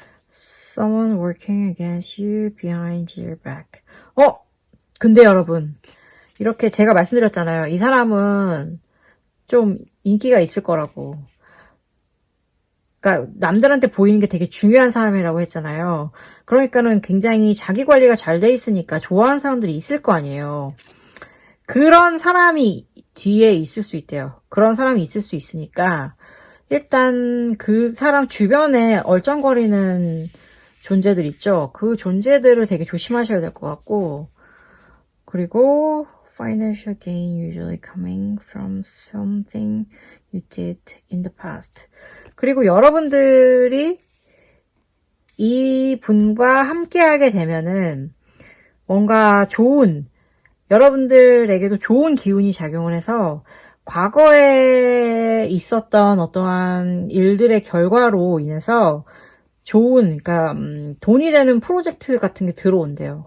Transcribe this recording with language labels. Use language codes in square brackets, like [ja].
[en] Someone working against you behind your back. [ko] 근데 여러분, 이렇게 제가 말씀드렸잖아요. 이 사람은 좀 인기가 있을 거라고. 그러니까 남들한테 보이는 게 되게 중요한 사람이라고 했잖아요. 그러니까는 굉장히 자기 관리가 잘 돼 있으니까 좋아하는 사람들이 있을 거 아니에요. 그런 사람이 뒤에 있을 수 있대요. 그런 사람이 있을 수 있으니까 일단 그 사람 주변에 얼쩡거리는 존재들 있죠. 그 존재들을 되게 조심하셔야 될 것 같고 그리고 financial gain usually coming from something you did in the past. 그리고 여러분들이 이 분과 함께하게 되면은 뭔가 여러분들에게도 좋은 기운이 작용을 해서 과거에 있었던 어떠한 일들의 결과로 인해서 그러니까 돈이 되는 프로젝트 같은 게 들어온대요.